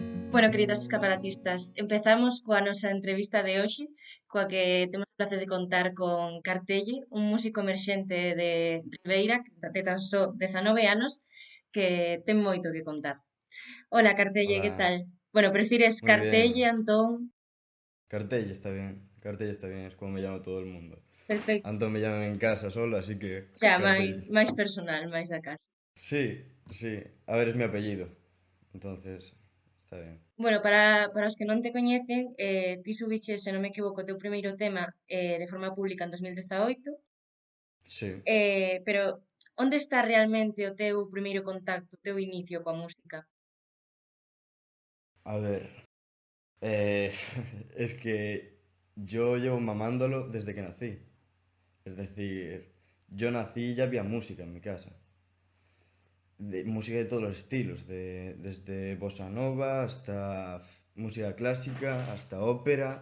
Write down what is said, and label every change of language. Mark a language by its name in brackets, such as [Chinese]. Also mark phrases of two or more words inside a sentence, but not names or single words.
[Galician] Bueno, queridos escaparatistas, empezamos coa nosa entrevista de hoxe, coa que temos o placer de contar con Cartelle, un músico emerxente de Ribeira, de tan só 19 anos, que ten moito que contar. [Spanish] Hola, Cartelle, que Hola, tal? Bueno, [Galician] prefires [Spanish] muy [Galician] Cartelle, [Spanish] bien. [Galician] Antón? [Spanish] Cartella está bien. Cartella está bien, es como me llama todo el mundo. Perfecto. Antón me llaman en casa solo, así que [Galician] Xa, máis, Cartella. máis personal, máis da casa. [Spanish] Sí, sí. A ver, es mi apellido. Entonces, está bien. [Galician] Bueno, para os que non te coñecen, ti subiches, se non me equivoco, o teu primeiro tema de forma pública en 2018. [Spanish] Sí. [Galician] Pero onde está realmente o teu primeiro contacto, o teu inicio coa música? [Spanish] A ver, eh, es que yo llevo mamándolo desde que nací. Es decir, yo nací y ya había música en mi casa. Música de todos los estilos, desde bossa nova hasta música clásica, hasta ópera.